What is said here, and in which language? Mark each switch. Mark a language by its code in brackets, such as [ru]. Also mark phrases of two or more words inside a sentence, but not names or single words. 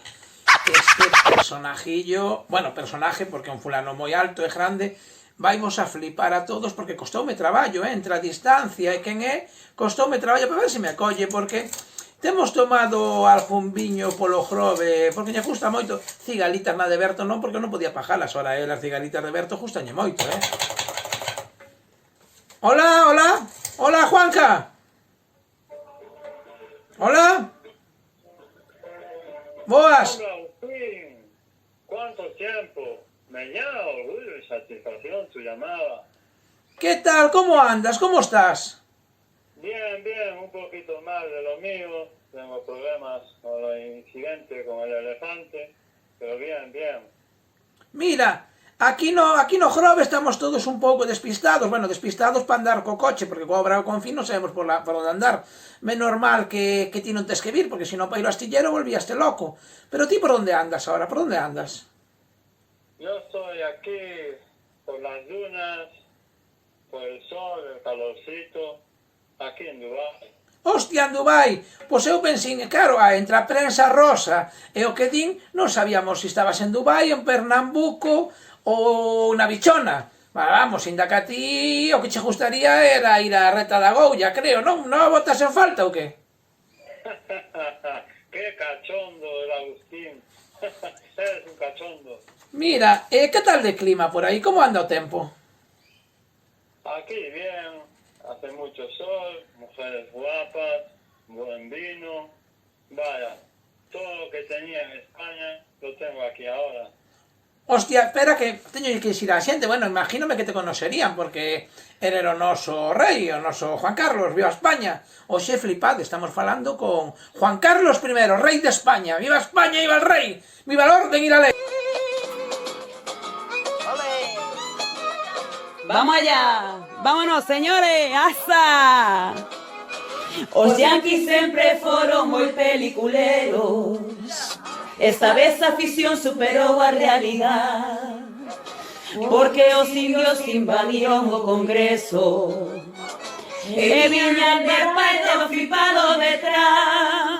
[gl] Este personajillo, bueno, personaje porque é un fulano moi alto e grande, vaimos a flipar a todos porque costoume traballo, entre a distancia e quen é, costoume traballo para ver se me acolle, porque temos tomado algún viño polo Grove, porque lle gusta moito cigalitas na de Berto, non porque non podía pajalas, ora as cigalitas de Berto gustañe moito, [es] Hola, hola, hola Juanca. Hola. Boas. ¿Cuánto tiempo? Me llama orgullo y satisfacción tu llamada. ¿Qué tal? ¿Cómo andas? ¿Cómo estás? Bien, bien, un poquito mal de lo mío. Tengo problemas con el incidente con el elefante, pero bien, bien. [gl] Mira, aquí no Grove estamos todos un pouco despistados. Bueno, despistados para andar co coche, porque co brao con fin non sabemos por onde andar. Menos mal que ti non tes que vir, porque se non para ir ao astillero volvíaste loco. Pero ti por onde andas ahora? Por onde andas? [es] Yo estoy aquí por las dunas, por el sol, el calorcito, aquí en Dubái. Hostia, en Dubai! [gl] Pois eu pensín, claro, entre a prensa rosa e o que din, non sabíamos se estabas en Dubai, en Pernambuco ou na Bichona. Vamos, inda que a ti o que che gustaría era ir á Reta da Goulla, creo, non? Non botas en falta ou que? [es] ¡Qué cachondo el Agustín! Eres un cachondo. [gl] Mira, que tal de clima por aí? Como anda o tempo? [es] Aquí bien, hace mucho sol, mujeres guapas, buen vino. Vaya, todo lo que tenía en España lo tengo aquí ahora. [gl] Hostia, espera que teño que dicir a xente, bueno, imagínome que te conocerían, porque era o noso rei, o noso Juan Carlos, viva España. Oxe, flipad, estamos falando con Juan Carlos I, rei de España. [es] Viva España, viva el rei, viva el orden y la ley. ¡Vamos allá! ¡Vámonos, señores! ¡Asa! [gl] Os yanquis sempre foron moi peliculeros. Esta vez a ficción superou a realidad, porque os indios invadiron o Congreso e viñan de parte o flipado detrás.